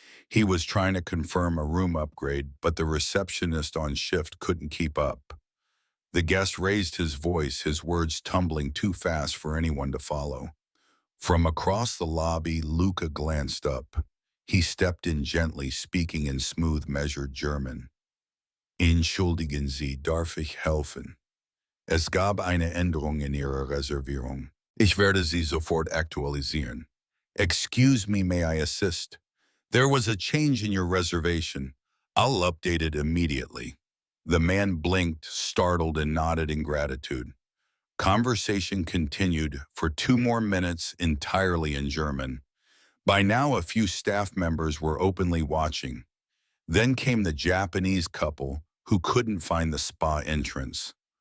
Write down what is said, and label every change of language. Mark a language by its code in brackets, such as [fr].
[en] He was trying to confirm a room upgrade, but the receptionist on shift couldn't keep up. The guest raised his voice, his words tumbling too fast for anyone to follow. From across the lobby, Luca glanced up. He stepped in gently, speaking in smooth, measured German. [de] Entschuldigen Sie, darf ich helfen? Es gab eine Änderung in Ihrer Reservierung. Ich werde sie sofort aktualisieren. [en] Excuse me, may I assist? There was a change in your reservation. I'll update it immediately. The man blinked, startled, and nodded in gratitude. Conversation continued for 2 more minutes entirely in German. By now, a few staff members were openly watching. Then came the Japanese couple who couldn't find the spa entrance.